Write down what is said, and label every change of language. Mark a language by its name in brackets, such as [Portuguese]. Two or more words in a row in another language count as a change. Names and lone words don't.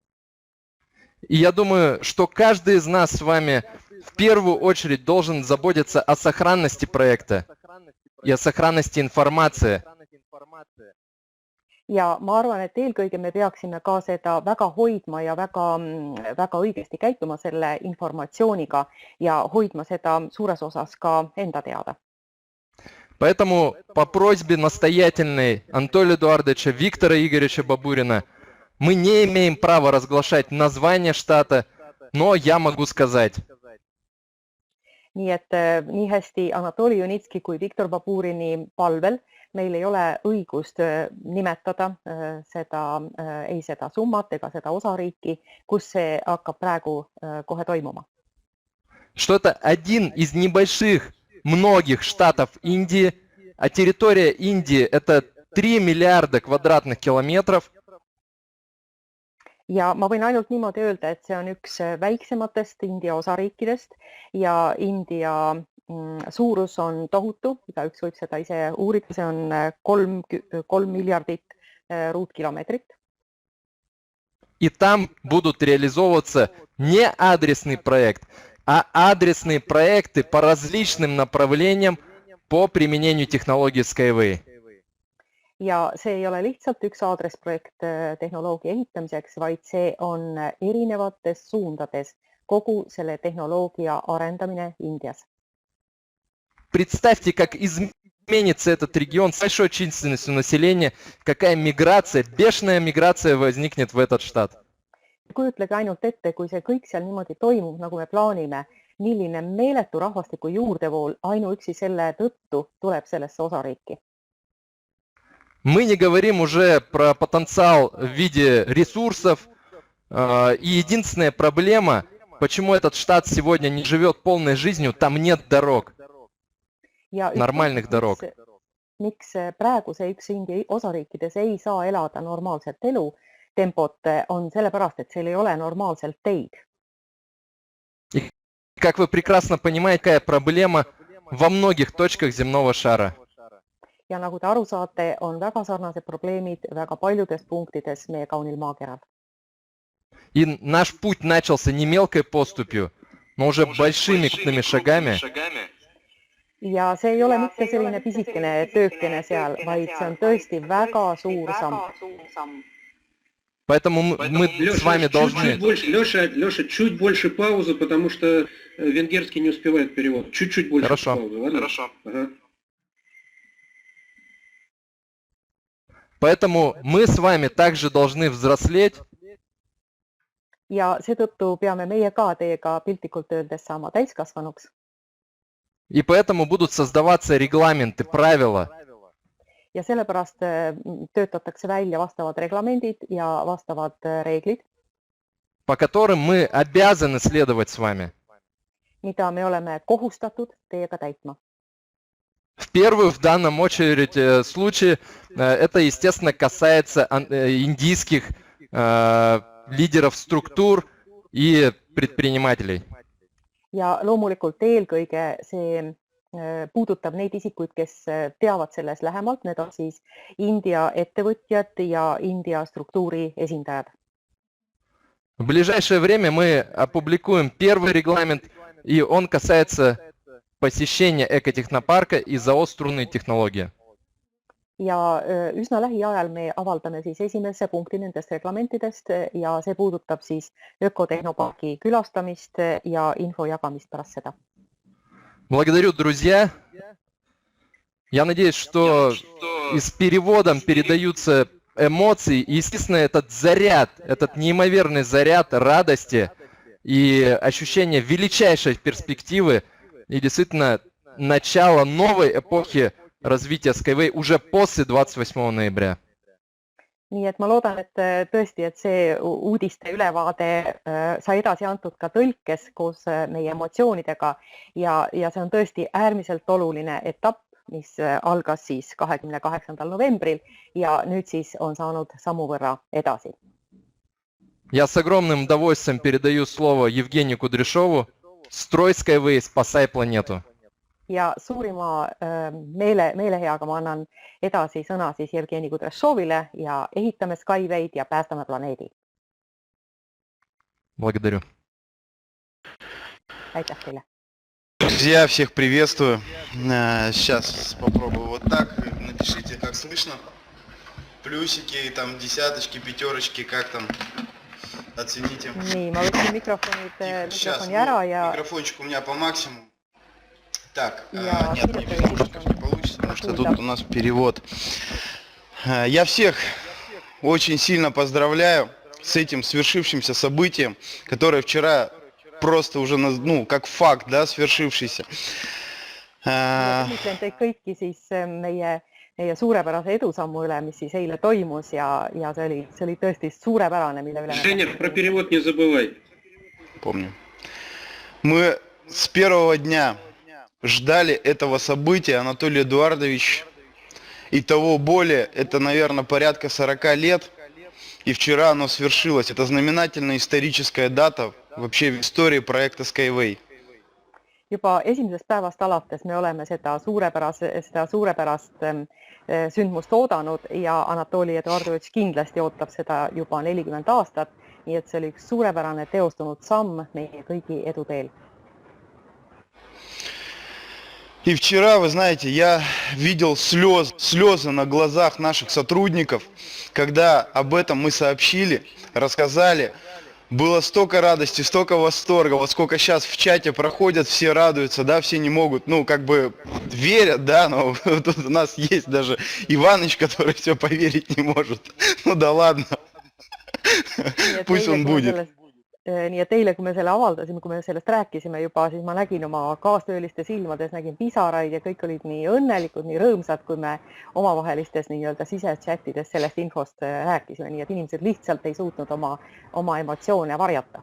[Russian] И я думаю, что каждый из нас с вами в первую очередь должен заботиться о сохранности проекта и о сохранности информации. [Estonian] Ja ma arvan, et eelkõige me peaksime ka seda väga hoidma ja väga õigesti käituma selle informatsiooniga ja hoidma seda suures osas ka enda teada. [Russian] Поэтому по просьбе настоятельной Анатолия Эдуардовича, Виктора Игоревича Бабурина мы не имеем права разглашать название штата, но я могу сказать. [Estonian] nii et nii hästi Anatoli Junitski kui Viktor Baburini palvel meil ei ole õigust nimetada ei seda summat ega seda osariiki, kus see hakkab praegu kohe toimuma. [Russian] Что это один из небольших многих штатов Индии, а территория Индии это 3 миллиарда квадратных километров. [Estonian] Ja ma võin ainult niimoodi öelda, et see on üks väiksematest India osariikidest ja India suurus on tohutu, igaüks võib seda ise uurida, see on 3 miljardit ruutkilomeetrit. [Russian] И там будут реализовываться не адресный проект, а адресные проекты по различным направлениям по применению технологии Skyway. [Estonian] Ja see ei ole lihtsalt üks aadressprojekt tehnoloogia ehitamiseks, vaid see on erinevates suundades kogu selle tehnoloogia arendamine Indias. [Russian] Представьте, как изменится этот регион с большой численностью населения, какая миграция, бешеная миграция возникнет в этот штат. [Estonian] Kujutlege ainult ette, kui see kõik seal niimoodi toimub, nagu me plaanime, milline meeletu rahvastiku juurdevool ainuüksi selle tõttu tuleb sellesse osariiki. [Russian] Мы не говорим уже про потенциал в виде ресурсов. И единственная проблема, почему этот штат сегодня не живет полной жизнью, там нет дорог, нормальных дорог. [Estonian] Miks praegu see üks India osariikides ei saa elada normaalset elu tempot, on sellepärast, et seal ei ole normaalselt teid. [Russian] И, как вы прекрасно понимаете, какая проблема во многих точках земного шара. [Estonian] Ja nagu te aru saate, on väga sarnased probleemid väga paljudes punktides meie kaunil maakeral. [Russian] И наш путь начался не мелкой поступью, но уже большими крупными шагами. [Estonian] Ja see ei ole mitte selline pisikene töökene seal, vaid see on tõesti väga suur samm. [Russian] Поэтому мы с вами должны... Леша, чуть больше паузы, потому что венгерский не успевает перевод. Чуть-чуть больше паузы, ладно? Хорошо. Ага. Поэтому мы с вами также должны взрослеть. [Estonian] Ja seetõttu peame meie ka teiega piltlikult öeldes saama täiskasvanuks. [Russian] И поэтому будут создаваться регламенты, правила. [Estonian] Ja sellepärast töötatakse välja vastavad reglamendid ja vastavad reeglid, [Russian] по которым мы обязаны следовать с вами. [Estonian] mida me oleme kohustatud teiega täitma. [Russian] В первую, в данном очередь случае, это, естественно, касается индийских лидеров структур и предпринимателей. [Estonian] Ja loomulikult eelkõige see puudutab neid isikuid, kes teavad selles lähemalt, need on siis India ettevõtjad ja India struktuuri esindajad. [Russian] В ближайшее время мы опубликуем первый регламент, и он касается посещения экотехнопарка и заостренной технологии. [Estonian] Ja üsna lähiajal me avaldame siis esimese punkti nendest reglamentidest ja see puudutab siis ökotehnoparki külastamist ja info jagamist pärast seda. [Russian] Благодарю, друзья. Я надеюсь, что и с переводом передаются эмоции. И, естественно, этот заряд, этот неимоверный заряд радости и ощущение величайшей перспективы и действительно начало новой эпохи развития Skyway уже после 28 ноября. [Estonian] Nii et ma loodan, et tõesti, et see uudiste ülevaade sai edasi antud ka tõlkes koos meie emotsioonidega ja see on tõesti äärmiselt oluline etapp, mis algas siis 28. novembril ja nüüd siis on saanud sammu võrra edasi. [Russian] Я с огромным удовольствием передаю слово Евгению Кудряшову. Строй Skyway, спасай планету. [Estonian] Ja suurima meeleheaga ma annan edasi sõna siis Jevgeni Kudrašovile ja ehitame Skyway'd ja päästame planeedi. [Russian] Благодарю. [Estonian] Aitäh teile. [Russian] Друзья, всех приветствую. Сейчас попробую вот так. Напишите, как слышно. Плюсики, там десяточки, пятерочки, как там. Оцените. [Estonian] Nii, ma võtsin mikrofoni ära ja... [Russian] Микрофончик у меня по максимуму. Так, Я нет, не получится, потому что тут у нас перевод. Я всех очень сильно поздравляю с этим свершившимся событием, которое вчера просто уже, ну, как факт, да, свершившийся. [Estonian] Õnnitlen teid kõiki siis meie suurepärase edusammu üle, mis siis eile toimus ja see oli tõesti suurepärane, mille üle. [Russian] Женя, про перевод не забывай. Помню. Мы с первого дня ждали этого события, Анатолий Эдуардович, и того более, это, наверное, порядка 40 лет, и вчера оно свершилось. Это знаменательная историческая дата вообще в истории проекта Skyway. [Estonian] Juba esimesest päevast alates me oleme seda suurepärast sündmust oodanud ja Anatoli Eduardovitš kindlasti ootab seda juba 40 aastat, nii et see oli üks suurepärane teostunud samm meie kõigi eduteel. [Russian] И вчера, вы знаете, я видел слезы на глазах наших сотрудников, когда об этом мы сообщили, рассказали. Было столько радости, столько восторга, вот сколько сейчас в чате проходят, все радуются, да, все не могут, ну, как бы верят, да, но тут у нас есть даже Иваныч, который все поверить не может. Ну да ладно, pусть он будет. [Estonian] Nii et eile, kui me selle avaldasime, kui me sellest rääkisime juba, siis ma nägin oma kaastööliste silmades, nägin pisaraid ja kõik olid nii õnnelikud, nii rõõmsad, kui me omavahelistes nii-öelda sisechattides sellest infost rääkisime, nii et inimesed lihtsalt ei suutnud oma emotsioone varjata.